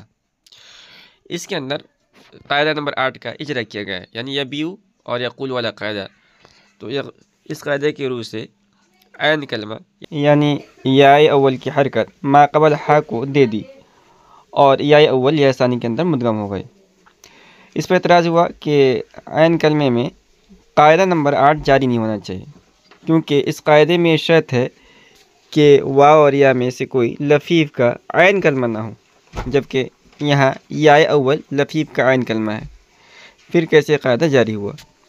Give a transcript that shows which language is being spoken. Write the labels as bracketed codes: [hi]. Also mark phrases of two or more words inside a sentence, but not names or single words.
[ur] اس کے اندر قاعدہ نمبر 8 کا اجرا کیا گیا ہے، یعنی یبیو اور یقول والا قاعدہ، تو اس قاعدے کی روح سے عین کلمہ یعنی یائے اول کی حرکت ما قبل ہا کو دے دی اور یائے اول یا ثانی کے اندر مدغم ہو گئے۔ اس پر اعتراض ہوا کہ عین کلمے میں قاعدہ نمبر 8 جاری نہیں ہونا چاہیے، کیونکہ اس قاعدے میں شرط ہے کہ واو اور یا میں سے کوئی لفیف کا عین کلمہ نہ ہو، جبکہ یہاں یائے اول لفیف کا عین کلمہ ہے، پھر کیسے قاعدہ جاری ہوا؟